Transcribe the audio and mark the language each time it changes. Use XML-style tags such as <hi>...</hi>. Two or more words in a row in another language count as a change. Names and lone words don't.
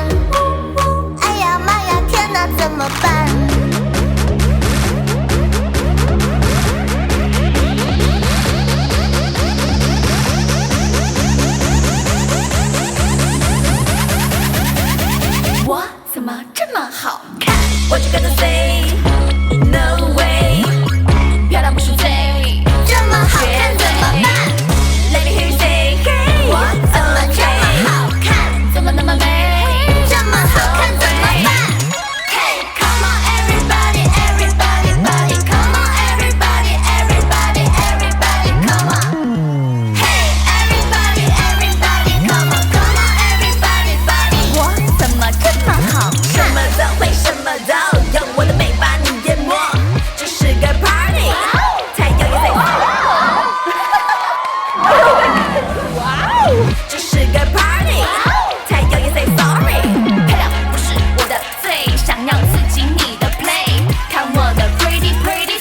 <zh>哎呀妈呀，天哪，怎么办？我怎么这么好看？我只跟着</zh> <en>say no way，</en> <zh>漂亮不是罪，这么好看怎么办</zh> <en>？Let me hear you say hey，</en> <zh>我怎么这么好看？怎么那么美？这么好看怎么办</zh> <en>？Hey come on everybody everybody body come on everybody everybody everybody come on Hey everybody everybody come on come on everybody body</en> <zh>我怎么这么好看？什么都会，什么都有，我的美把你淹没。这是个 party， 才有意思。这是个 party， 才有意思。Sorry， 漂亮不是我的罪，想要刺激你的 play， 看我的</zh> <en>pretty pretty</en>